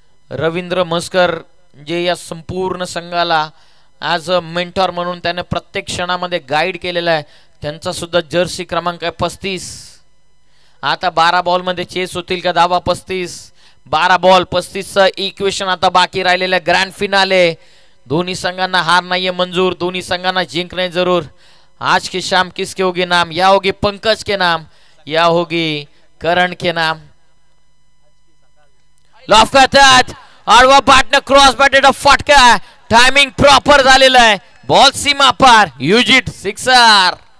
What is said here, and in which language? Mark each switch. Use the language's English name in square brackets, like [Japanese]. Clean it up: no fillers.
[Marathi] रवींद्र म्हसकर जे या संपूर्ण संघाला ॲज अ मेंटॉर म्हणून त्याने प्रत्येक क्षणामध्ये गाईड केलेला आहे, त्यांचा सुद्धा जर्सी क्रमांक आहे 35. आता 12 बॉल मध्ये चेस होतील का धावा 35. 12 बॉल 35चं इक्वेशन आता बाकी राहिलेलं आहे. Grand finale. दोन्ही संघांना हार नाहीये मंजूर, दोन्ही संघांना जिंकणे जरूर. [Hindi] आज की शाम किसके होगी नाम, या होगी पंकज के नाम, या होगी करण के नाम. [Marathi] लॉफ करतात आडवा बॅटनं क्रॉस बॅटेड फटका. टायमिंग प्रॉपर झालेलं आहे. बॉल सीमा पार. युजिट सिक्सर.